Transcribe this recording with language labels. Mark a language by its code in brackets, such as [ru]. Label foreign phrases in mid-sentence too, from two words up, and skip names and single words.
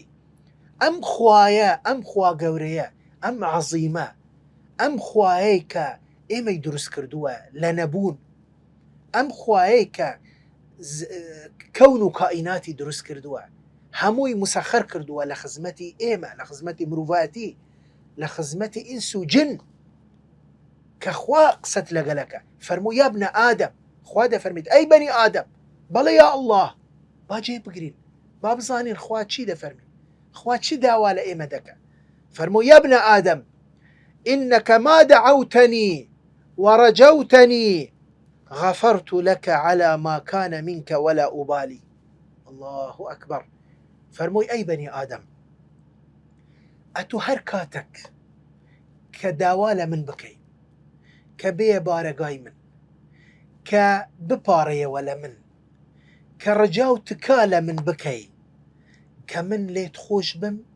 [ckb] ئەم خوایە، ئەم خوا گەورەیە، ئەم عەزیمە، ئەم خوایەی کە ئێمەی دروست کردووە لە نەبوون، ئەم خوایەی کە کەون و کائیناتی دروست کردووە، هەمووی مسەخەر کردووە لە خزمەتی ئێمە، لە خزمەتی مرۆڤاتی، لە خزمەتی ئینس و جن، کە خوا قسەت لەگەلەکە. فەرمووی [ar] یا ابن ئادەم، [ckb] خوا دەفەرمیت ئەی بەنی ئادەم، بەڵێ یا ئەڵڵاه، با جێ بگرین، با بزانین خوا چی دەفەرمی، خوا چی داوا لە ئێمە دەکە. [ar] فەرمووی یا ابن ئادەم إنك ما دعوتني ورجوتني غفرت لك على ما كان منك ولا أبالي. الله أكبر. [ckb] فەرمووی ئەی بەنی ئادەم، ئەتو هەر کاتێک کە داوا لە من بکەی، کە بێ بارەگای من، کە بپارەیەوە لە من، کە ڕجا و تکا لە من بکەی، کە من لێت خۆش بم،